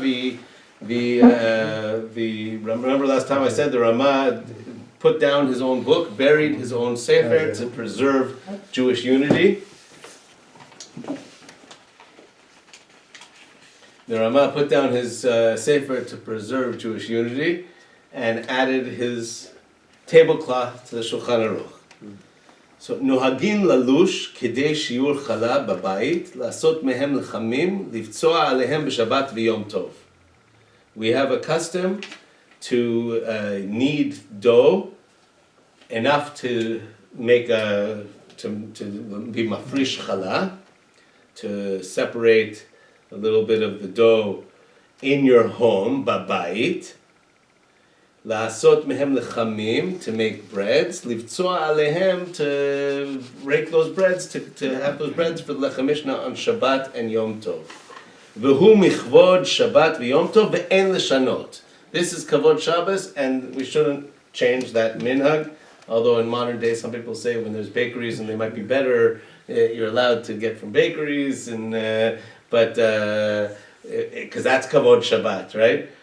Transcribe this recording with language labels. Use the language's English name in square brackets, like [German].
[English] Remember last time I said the Ramah put down his own book, buried his own sefer to preserve Jewish unity. The Ramah put down his sefer to preserve Jewish unity, and added his tablecloth to the Shulchan Aruch. [Hebrew] So, נוהגים ללוש כדי שיעור חלה בבית, לעשות מהם לחמים, לפצוע עליהם בשבת ויום טוב. [English] We have a custom to knead dough enough to make to be mafrish chala, to separate a little bit of the dough in your home, babayit. לעשות מהם לחמים, to make breads, לבצוע עליהם, to rake those breads, to have those breads for the lechem mishnah on Shabbat and Yom Tov. [Hebrew] והוא מכבוד שבת ויום טוב ואין לשנות. [English] This is kavod Shabbos, and we shouldn't change that minhag. Although in modern days, some people say when there's bakeries and they might be better, you're allowed to get from bakeries, and because that's kavod Shabbat, right?